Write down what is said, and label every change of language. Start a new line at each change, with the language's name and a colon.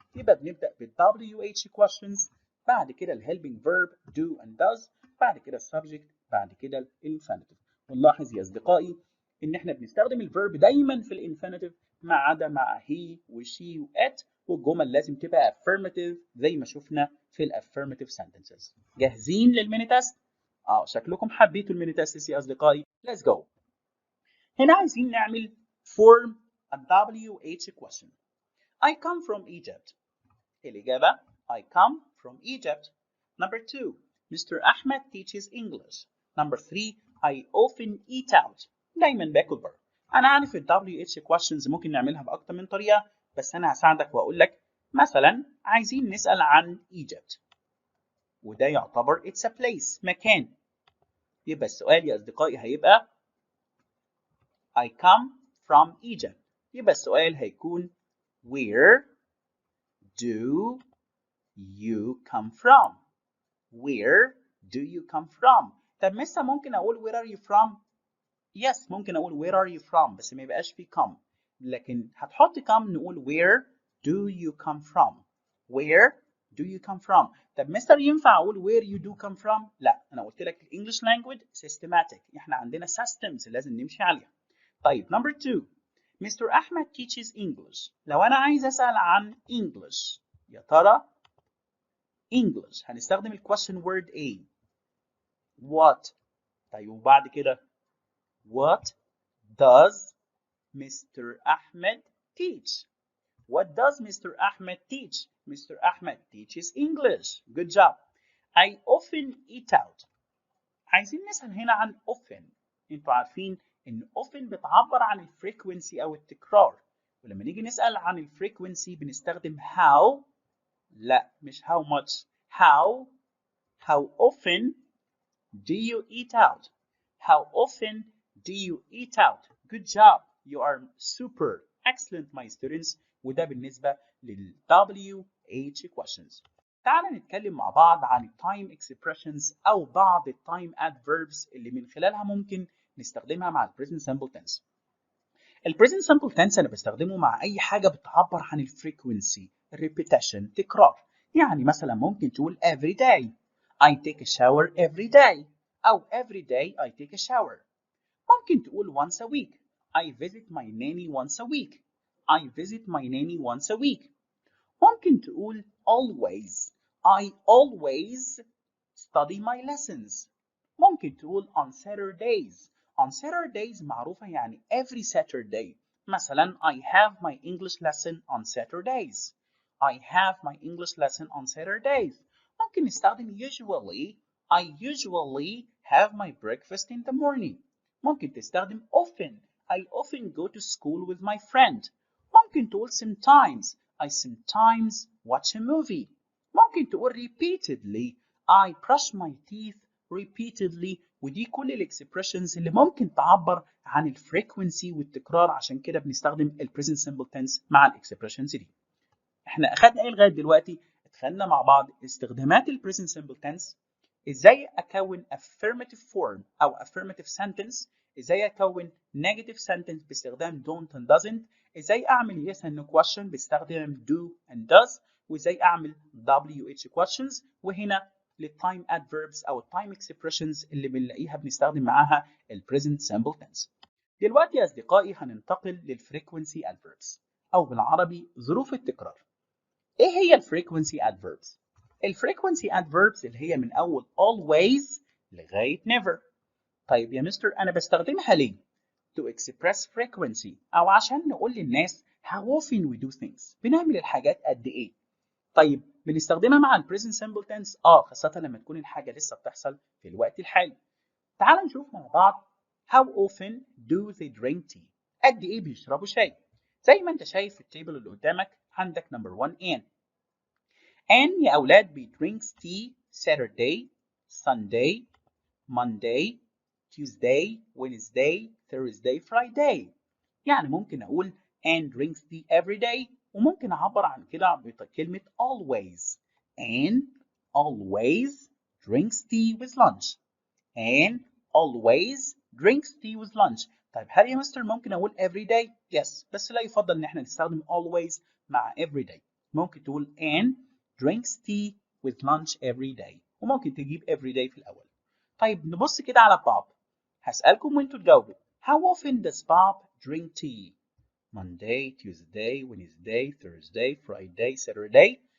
Arabic: يبقى بنبدأ بال WH questions بعد كده ال
English: helping verb do and does
Arabic: بعد كده ال subject بعد كده ال infinitive. ونلاحظ يا أصدقائي إن إحنا بنستخدم الverb دايما في ال infinitive ما عدا مع he و she و it والجمل لازم تبقى affirmative زي ما شفنا في ال affirmative sentences. جاهزين للميني تيست؟ شكلكم حبيتوا الميني تيست يا أصدقائي.
English: Let's go.
Arabic: هنا عايزين نعمل form a WH question.
English: I come from Egypt. الإجابة I come from Egypt. Number 2 Mr. Ahmed teaches English. Number 3 I often eat out.
Arabic: دايما باكل بره. أنا عارف ال WH questions ممكن نعملها بأكتر من طريقة بس أنا هساعدك وأقول لك مثلا عايزين نسأل عن Egypt وده يعتبر it's a place مكان. يبقى السؤال يا أصدقائي هيبقى I come from Egypt. يبقى السؤال هيكون
English: Where do you come from? Where do you come from?
Arabic: طب لسه ممكن أقول
English: Where are you from? Yes
Arabic: ممكن أقول
English: Where are you from
Arabic: بس ما يبقاش في
English: come.
Arabic: لكن هتحط
English: come
Arabic: نقول
English: Where do you come from? Where do you come from?
Arabic: طب مستر ينفع أقول
English: Where you do come from?
Arabic: لا أنا قلت لك
English: English language systematic.
Arabic: إحنا عندنا systems لازم نمشي عليها.
English: طيب number 2 Mr. Ahmed teaches English.
Arabic: لو أنا عايز أسأل عن English يا ترى English هنستخدم ال question word A what. طيب وبعد كده
English: What does Mr. Ahmed teach? What does Mr. Ahmed teach? Mr. Ahmed teaches English. Good job. I often eat out.
Arabic: عايزين نسأل هنا عن often. انتوا عارفين ان often بتعبر عن الفريكونسي او التكرار ولما نيجي نسأل عن الفريكونسي بنستخدم how.
English: لا مش how much. How often do you eat out? How often do you eat out? Good job. You are super excellent my students.
Arabic: وده بالنسبة لل WH questions. تعالى نتكلم مع بعض عن time expressions أو بعض time adverbs اللي من خلالها ممكن نستخدمها مع ال present simple tense. ال present simple tense أنا بستخدمه مع أي حاجة بتعبر عن ال frequency, repetition, تكرار. يعني مثلا ممكن تقول
English: every day I take a shower every day
Arabic: أو
English: every day I take a shower.
Arabic: ممكن تقول
English: once a week I visit my nanny once a week. I visit my nanny once a week.
Arabic: ممكن تقول
English: always I always study my lessons. ممكن تقول on Saturdays. On Saturdays
Arabic: معروفة يعني
English: every Saturday.
Arabic: مثلا
English: I have my English lesson on Saturdays. I have my English lesson on Saturdays.
Arabic: ممكن نستخدم usually.
English: I usually have my breakfast in the morning.
Arabic: ممكن تستخدم often.
English: I often go to school with my friend.
Arabic: ممكن تقول sometimes.
English: I sometimes watch a movie.
Arabic: ممكن تقول repeatedly.
English: I brush my teeth repeatedly.
Arabic: ودي كل الاكسبريشنز اللي ممكن تعبر عن الفريكونسي والتكرار عشان كده بنستخدم ال present simple tense مع الاكسبريشنز دي. احنا اخدنا ايه لغايه دلوقتي؟ اتخدنا مع بعض استخدامات ال present simple tense، ازاي اكون affirmative form او affirmative sentence، ازاي اكون negative sentence باستخدام don't and doesn't، ازاي اعمل yes and no question بستخدم do and does، وازاي اعمل WH questions، وهنا للتايم adverbs او التايم expressions اللي بنلاقيها بنستخدم معاها ال present simple tense. دلوقتي يا اصدقائي هننتقل للفريكونسي adverbs او بالعربي ظروف التكرار. ايه هي الفريكونسي adverbs؟ الفريكونسي adverbs اللي هي من اول always لغايه never. طيب يا مستر انا بستخدمها ليه؟
English: To express frequency
Arabic: او عشان نقول للناس
English: how often we do things،
Arabic: بنعمل الحاجات قد ايه. طيب بنستخدمها مع ال present simple tense خاصة لما تكون الحاجة لسه بتحصل في الوقت الحالي. تعال نشوف مع بعض
English: how often do they drink tea،
Arabic: قد ايه بيشربوا شاي. زي ما انت شايف في التيبل اللي قدامك عندك number 1 Anne يا أولاد
English: drinks tea Saturday, Sunday, Monday, Tuesday, Wednesday, Thursday, Friday.
Arabic: يعني ممكن أقول
English: Anne drinks tea every day،
Arabic: وممكن أعبر عن كده بكلمة always.
English: Anne always drinks tea with lunch. Anne always drinks tea with lunch.
Arabic: طيب هل يا مستر ممكن أقول every day؟ Yes، بس لا يفضل إن احنا نستخدم always مع every day. ممكن تقول
English: Anne drinks tea with lunch every day،
Arabic: وممكن تجيب
English: every day
Arabic: في الأول. طيب نبص كده على باب. هسألكم وانتوا تجاوبوا.
English: How often does Bob drink tea? Monday, Tuesday, Wednesday, Thursday, Friday, Saturday.